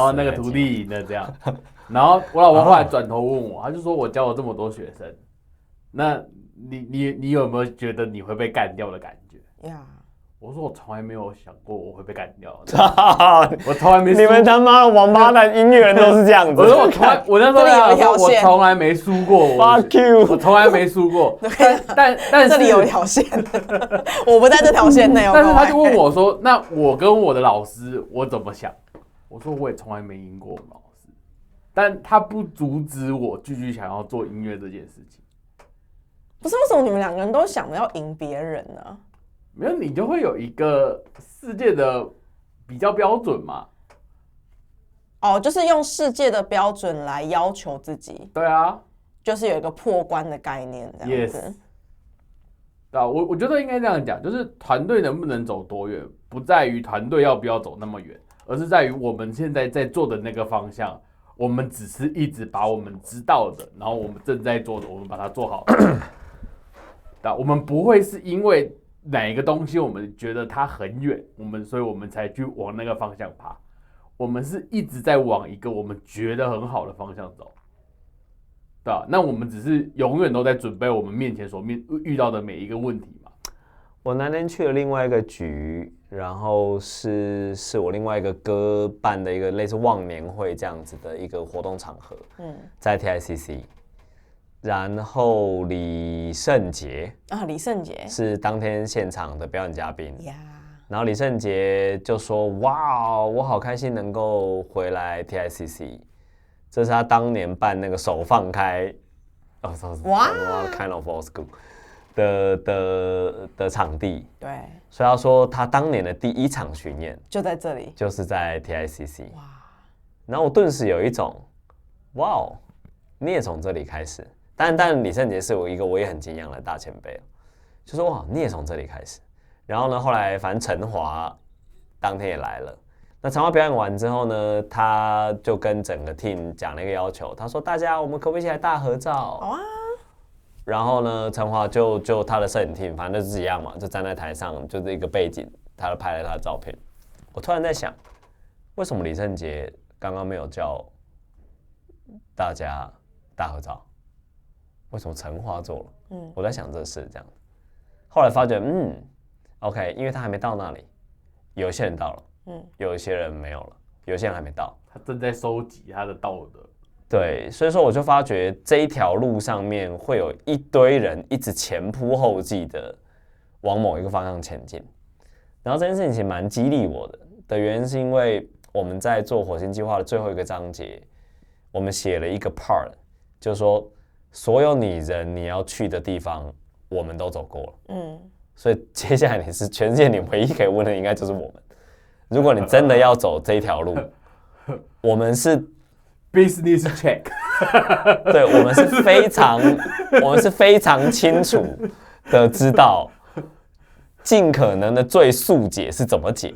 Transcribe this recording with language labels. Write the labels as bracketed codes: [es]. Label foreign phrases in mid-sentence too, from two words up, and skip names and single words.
[zh] 然後那個徒弟贏了這樣，然後我老婆後來轉頭問我，他就說我教了這麼多學生，那你有沒有覺得你會被幹掉的感覺？呀。我說我從來沒有想過我會被幹掉，我從來沒。你們他媽的王八蛋音樂人都是這樣子。我說我那時候我從來沒輸過。 [en] Fuck you！ [zh] 我從來沒輸過。但是這裡有一條線，我不在這條線內。但是他就問我說：“那我跟我的老師我怎麼想？” 我說我也從來沒贏過我們老師，但他不阻止我繼續想要做音樂這件事情。不是，為什麼你們兩個人都想着要贏別人呢？沒有，你就會有一個世界的比較標準嘛。哦，就是用世界的標準來要求自己。對啊，就是有一個破關的概念這樣子。對啊，我覺得應該這樣講，就是團隊能不能走多遠，不在於團隊要不要走那麼遠，而是在於我們現在在做的那個方向，我們只是一直把我們知道的，然後我们正在做的，我們把它做好。对啊，我們不會是因為哪一個東西我們覺得它很遠，所以我們才去往那個方向爬。我們是一直在往一個我們覺得很好的方向走，對吧？那我們只是永遠都在準備我們面前遇到的每一個問題嘛。我那天去了另外一個局，然後是我另外一個歌辦的一個類似忘年會這樣子的一個活動場合，在 TICC。然後李聖傑是當天現場的表演嘉賓，然後李聖傑就說：“哇，我好開心能夠回來 TICC， 這是他當年辦那個手放開 ， [en] Kind of Old School [zh] 的場地。對，所以他說他當年的第一場巡演就在這裡，就是在 TICC。哇，然後我頓時有一種哇哦。” 你也從這裡開始。但李聖傑是我也很敬仰的大前輩，就說哇，你也從這裡開始。然後呢，後來反正陳華當天也來了。那陳華表演完之後呢，他就跟整個 team 講了一個要求，他說：“大家，我們可不可以一起來大合照？” 好啊。然後呢，陳華就他的攝影 team，反正就是一樣嘛，就站在台上，就是一個背景，他就拍了他的照片。我突然在想，為什麼李聖傑剛剛沒有叫大家大合照？為什麼陳華做了？我在想這事這樣。後來發覺 ，OK，因為他還沒到那裡，有些人到了。有一些人沒有了，有些人還沒到，他正在收集他的道德。對，所以說我就發覺這一條路上面會有一堆人一直前仆後繼的往某一個方向前進，然後這件事情其實蠻激勵我的原因是因為我們在做火星計劃的最後一個章節，我們寫了一個 part，就是說所有你要去的地方，我們都走過了。所以接下來你是全世界你唯一可以問的，應該就是我們。如果你真的要走這一條路，我們是 [en] business check， [zh] 對，我們是非常清楚的知道，盡可能的最速解是怎麼解。